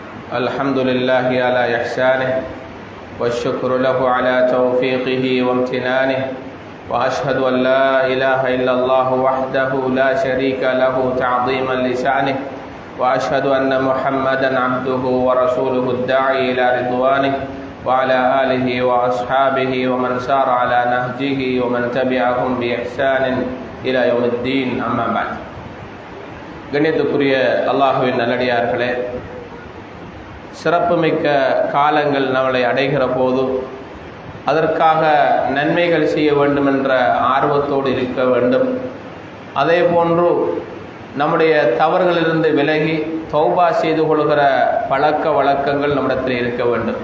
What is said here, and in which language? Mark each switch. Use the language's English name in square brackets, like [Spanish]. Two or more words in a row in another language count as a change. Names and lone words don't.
[Arabic] الحمد لله على إحسانه والشكر له على توفيقه وامتنانه وأشهد أن لا إله إلا الله وحده لا شريك له تعظيما لشأنه وأشهد أن محمدا عبده ورسوله الداعي إلى رضوانه وعلى آله وأصحابه ومن سار على نهجه ومن تبعهم بإحسان إلى يوم الدين أما بعد. [Tamil] கண்ணியத்துக்குரிய அல்லாஹ்வின் நல்லடியார்களே, சிறப்புமிக்க காலங்கள் நம்மளை அடைகிற போது அதற்காக நன்மைகள் செய்ய வேண்டும் என்ற ஆர்வத்தோடு இருக்க வேண்டும். அதே போன்று நம்முடைய தவறுகளிலிருந்து விலகி தௌபா செய்து கொள்கிற பழக்க வழக்கங்கள் நம்மிடத்தில் இருக்க வேண்டும்.